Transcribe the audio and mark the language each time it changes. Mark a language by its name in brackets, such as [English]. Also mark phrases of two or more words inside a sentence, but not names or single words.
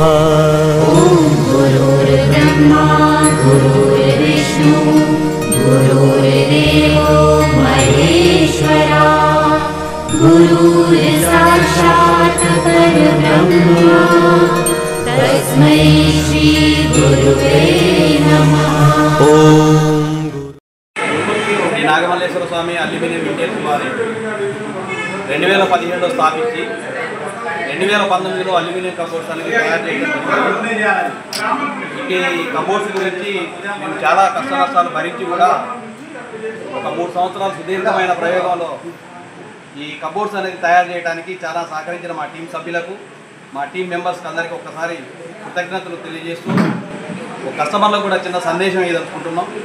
[Sanskrit] गुरुर्ब्रह्मा गुरुर्विष्णु गुरुर्देवो महेश्वरा गुरुर्साक्षात् परब्रह्मा तस्मै श्रीगुरुवे नमः। [Telugu] శ్రీ నాగమల్లేశ్వర స్వామి అల్యూమినియం ఇండియన్స్ వారి 2017లో స్థాపించి 2019లో [English] aluminium cupboards [Telugu] అనేది తయారు చేయడం జరిగింది. ఈ కబోర్డ్స్ గురించి మేము చాలా కష్ట నష్టాలు భరించి కూడా ఒక 3 సంవత్సరాల సుదీర్ఘమైన ప్రయోగంలో ఈ కబోర్డ్స్ అనేది తయారు చేయడానికి చాలా సహకరించిన మా టీం సభ్యులకు, మా [English] team members [Telugu] అందరికీ ఒక్కసారి కృతజ్ఞతలు తెలియజేస్తూ ఒక కస్టమర్లకు కూడా చిన్న సందేశం ఇదనుకుంటున్నాం.